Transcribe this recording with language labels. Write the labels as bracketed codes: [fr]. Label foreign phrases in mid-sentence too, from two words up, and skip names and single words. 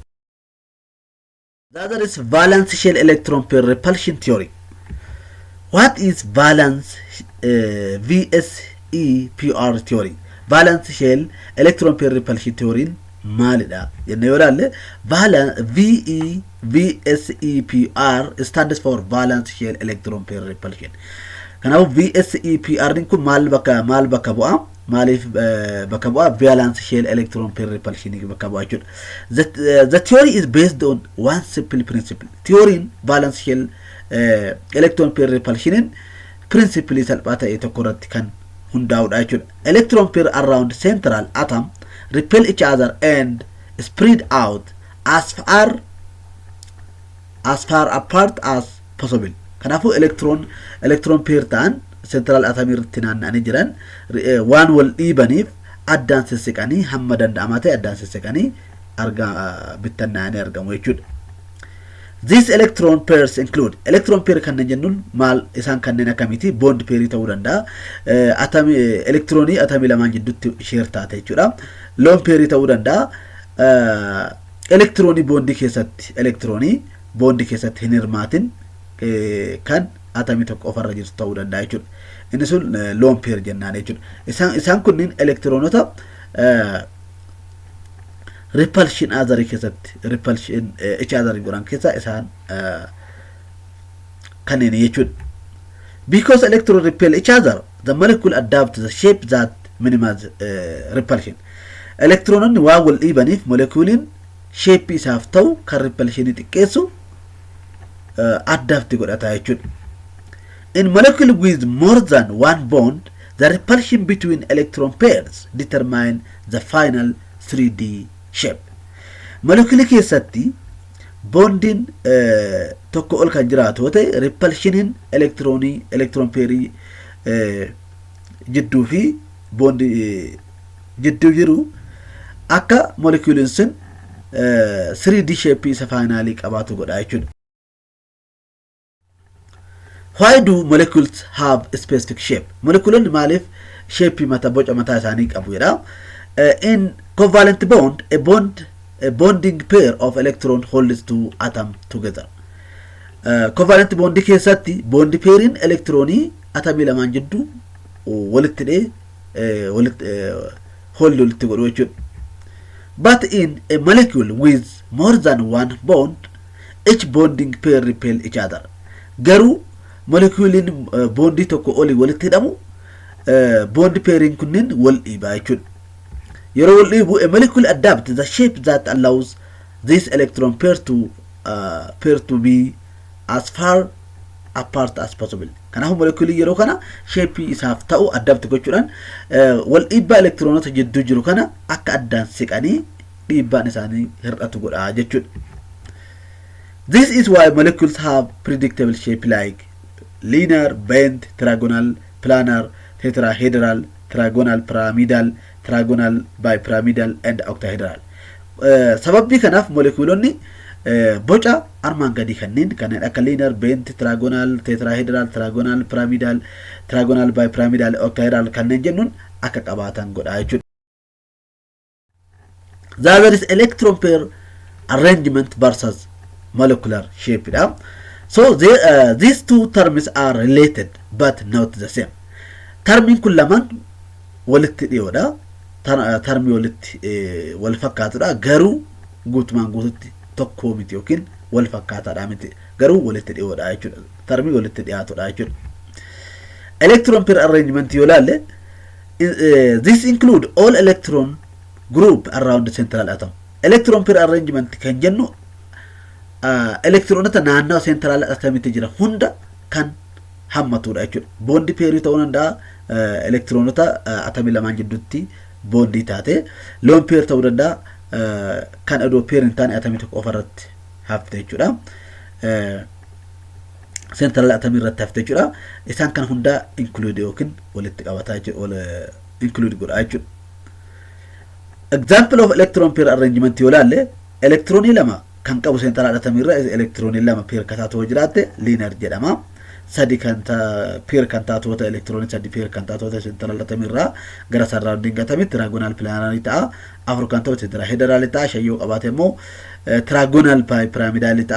[en] The other is valence shell electron pair repulsion theory. What is valence VSEPR theory? Valence shell electron pair repulsion theory [om] maalidha jennee yoo ilaalle [en] VSEPR stands for valence shell electron pair repulsion. [om] Kanaafuu VSEPR kun maal bakka bu'a? Maalif bakka bu'a? [en] Valence shell electron pair repulsion [om] bakka bu'a jechuudha. [en] The theory is based on one simple principle. Theory valence shell electron pair repulsion principle [om] salphaa ta'e tokko irratti kan hundaa'udha jechuudha. [en] Electron pair around central atom repel each other and spread out as far apart as possible. [om] Kanaafuu [en] electron pair [om] ta'an [en] central atom [om] irratti naanna'anii jiran waan wal dhiibaniif addaan sissiqanii hamma danda'amaa ta'e addaan sissiqanii bittannaa'anii argamu jechuudha. [en] These electron pairs include electron pair [om] kanneen jennuun maal isaan kanneen akkamiiti? [en] Bond pair [om] ta'uu danda'a. Electronii atomii lamaan jidduutti share taate jechuudha. [en] Lone pair [om] ta'uu danda'a. Electronii bondi keessatti hin hirmaatin kan atomii tokko ofarra jirtu ta'uu danda'a jechuudha. Inni sun [en] lone pair [om] jennaan jechuudha. Isaan kunniin electronota [en] repulsion other [om] keessatti [en] repulsion each other [om] godhan keessa isaan kanneen jechuudha. [en] Because electron repel each other, the molecule adapt the shape that minimize repulsion. [om] Electrononni waan wal dhiibaniif moleculein shape isaaf ta'u kan repulsion xiqqeessu adapt godhata jechuudha. [en] In molecule with more than one bond, the repulsion between electron pairs determine the final 3D shape. [om] Molecule keessatti bondin tokko ol kan jiraatu ta'e repulsionin [en] electron pair [om] jidduu fi bond jidduu jiru akka molecule sun [en] 3D shape [om] isa finally qabaatu godha jechuudha. [en] Why do molecules have a specific shape? [om] Molecules maalif shape boca mataa isaanii qabu jedha. [en] In covalent bond, a bonding pair of electron holds two atoms together. Covalent bond [om] keessatti bond pairin electronii atomii lamaan jidduu walitti godhu jechuudha. [en] But in a molecule with more than one bond, each bonding pair repel each other. [om] Garuu moleculein bondi tokko oli walitti hidhamu [en] bond pairing [om] kunniin wal dhiibaa jechuudha. Yeroo wal dhiibu [en] a molecule adapt the shape that allows this electron pair to be as far apart as possible. [om] Kanaafuu molecule yeroo kana shape isaaf ta'u adapt gochuudhaan wal dhiibbaa electronota jidduu jiru kana akka addaan siqanii dhiibbaan isaanii hir'atu godha jechuudha. [en] This is why molecules have predictable shape like linear, bent, trigonal, planar, tetrahedral, trigonal, pyramidal, trigonal, bipyramidal, and octahedral. [om] Sababni kanaaf moleculeonni boca armaan gadii kanneen akka [en] linear, bent, trigonal, tetrahedral, trigonal, pyramidal, trigonal, bipyramidal, octahedral [om] kanneen jennuun akka qabaatan godha jechuudha. [en] There is electron pair arrangement versus molecular shape. So these two terms are related but not the same. [om] Termin kun lamaan walitti dhiyoodha. Termi walitti wal fakkaatudha. Garuu guutumaan guututti tokko miti yookiin wal fakkaataadha miti. Garuu walitti dhiyoodha jechuudha. Termi walitti dhiyaatudha jechuudha. [en] Electron pair arrangement [om] yoo ilaalle [en] this include all electron group around the central atom. Electron pair arrangement [om] kan jennu electronota naannoo central atomitti jira hunda kan hammatudha jechuudha. Bondi pairii ta'uu danda'a electronota atomii lamaan jidduutti bondi taate. [en] Lone pair [om] ta'uu danda'a kan adoo pair hin taane atomii tokko ofarratti hafte jechuudha. Central atomii irratti hafte jechuudha. Isaan kan hunda include yookiin walitti qabataa jechuudha. Include godha jechuudha. [en] Example of electron pair arrangement [om] yoo laalle electronii lama kan qabu central atomii irra electronii lama pair kan taatu jiraate linear jedhama. Sadi kan pair kan taatu electronii sadi pair kan taatu central atomii irra gara surrounding atomitti trigonal planar ta'a. Afur kan taatu tetrahedral ta'a. Shayyoo qabaate immoo trigonal pyramidal ta'a.